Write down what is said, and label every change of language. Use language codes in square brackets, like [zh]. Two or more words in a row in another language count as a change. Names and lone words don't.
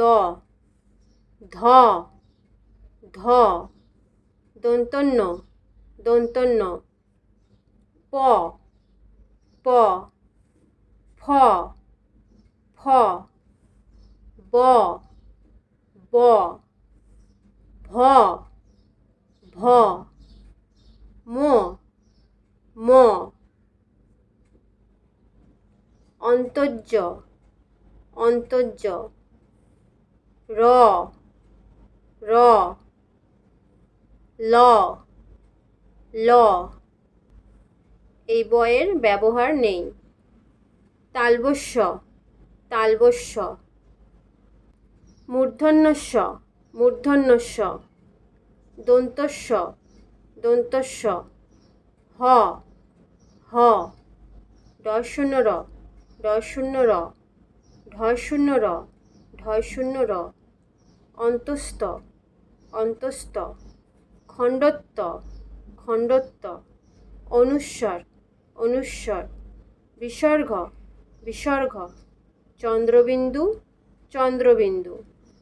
[bn] ধ ধ দন্তন্য দন্তন্য প প ফ ফ ব ব ভ ভ ম ম অন্তর্য অন্তর্য র র ল ল এই বয়ের ব্যবহার নেই। তালবস্য তালবস্য মূর্ধন্যস্য মূর্ধন্যস্য দন্তস্য দন্তস্য হ হ ঢ র ঢ ঢ ঢ অন্তস্থ অন্তস্থ খণ্ডত্ব খণ্ডত্ব অনুস্বর অনুস্বর বিসর্গ বিসর্গ চন্দ্রবিন্দু চন্দ্রবিন্দু